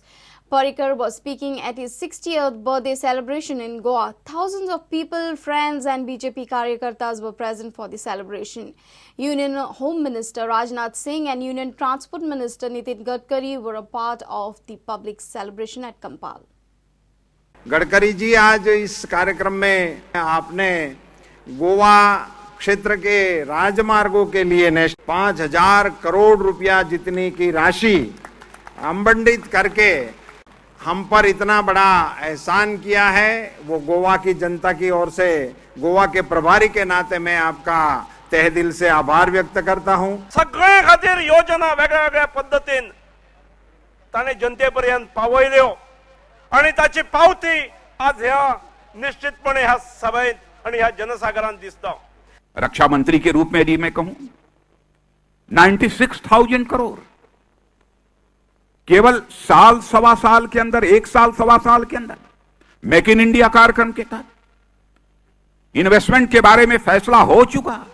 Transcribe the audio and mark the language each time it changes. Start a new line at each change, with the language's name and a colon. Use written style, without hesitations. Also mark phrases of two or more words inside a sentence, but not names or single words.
English: Parrikar was speaking at his 60th birthday celebration in Goa. Thousands of people, friends and BJP Karyakartas were present for the celebration. Union Home Minister Rajnath Singh and Union Transport Minister Nitin Gadkari were a part of the public celebration at Kampal.
Hindi: गडकरी जी, आज इस कार्यक्रम में आपने गोवा क्षेत्र के राजमार्गों के लिए 5,000 करोड़ रुपया जितनी की राशि आवंटित करके हम पर इतना बड़ा एहसान किया है। वो गोवा की जनता की ओर से, गोवा के प्रभारी के नाते मैं आपका तहे दिल से आभार व्यक्त करता हूं।
Konkani: सगळे खातीर योजना वेगळ्या वेगळ्या पद्धतीन ताणे जनतेपर्यंत पावयल्यो आणि ताची पावती आज ह्या निश्चितपणे ह्या सभेत आणि ह्या जनसागरांत दिसता।
Hindi: रक्षा मंत्री के रूप में यदि मैं कहूं 96,000 करोड़ केवल साल सवा साल के अंदर, 1 साल सवा साल के अंदर मेक इन इंडिया कार्यक्रम के तहत इन्वेस्टमेंट के बारे में फैसला हो चुका।